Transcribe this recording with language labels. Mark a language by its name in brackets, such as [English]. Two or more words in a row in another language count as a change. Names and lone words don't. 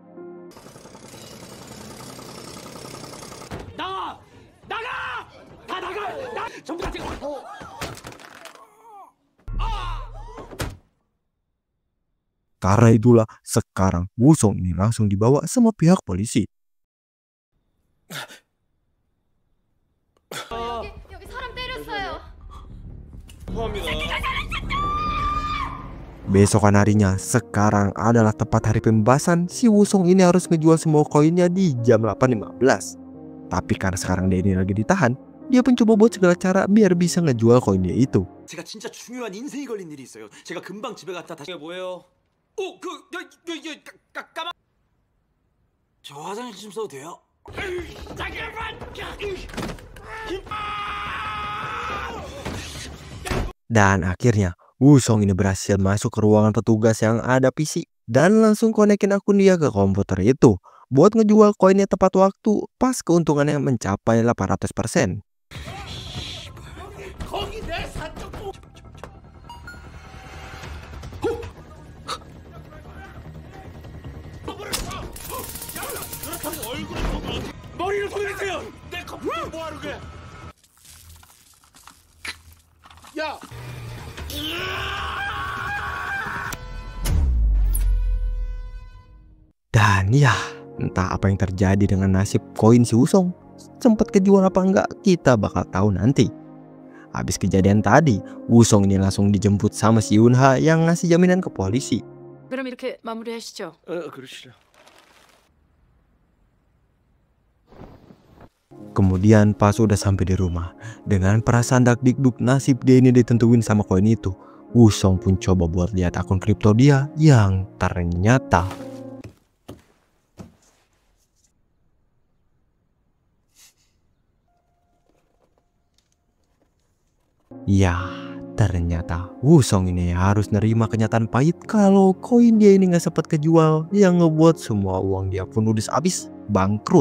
[Indonesian] Karena itulah sekarang Wusong ini langsung dibawa sama pihak polisi. [Korean] 여기 사람 때렸어요. [Indonesian] Besokan harinya, sekarang adalah tepat hari pembebasan. Si Wusong ini harus ngejual semua koinnya di jam 8.15. Tapi karena sekarang dia ini lagi ditahan, dia pun coba buat segala cara biar bisa ngejual koinnya itu. [Korean] 제가 진짜 중요한 인생이 걸린 일이 있어요. 제가 금방 집에 갔다 다시. 이게 뭐예요? 까만. 저 화장실 좀 써도 돼요? [Indonesian] Dan akhirnya Wusong ini berhasil masuk ke ruangan petugas yang ada PC dan langsung konekin akun dia ke komputer itu buat ngejual koinnya tepat waktu pas keuntungannya mencapai 800%. [Korean] 머리를 돌리세요. 내 컴퓨터 뭐 하는 거야? 야. [Indonesian] Dan ya, entah apa yang terjadi dengan nasib koin si Wusong. Sempat kejual apa enggak, kita bakal tahu nanti. Habis kejadian tadi, Wusong ini langsung dijemput sama si Yunha yang ngasih jaminan ke polisi. [Korean] 그럼 이렇게 마무리하시죠. 그러시죠. [Indonesian] Kemudian pas udah sampai di rumah, dengan perasaan dak-dikduk nasib dia ini ditentuin sama koin itu, Wusong pun coba buat lihat akun kripto dia yang ternyata ternyata Wusong ini harus nerima kenyataan pahit kalau koin dia ini nggak sempat kejual, yang ngebuat semua uang dia pun udah habis, bangkrut.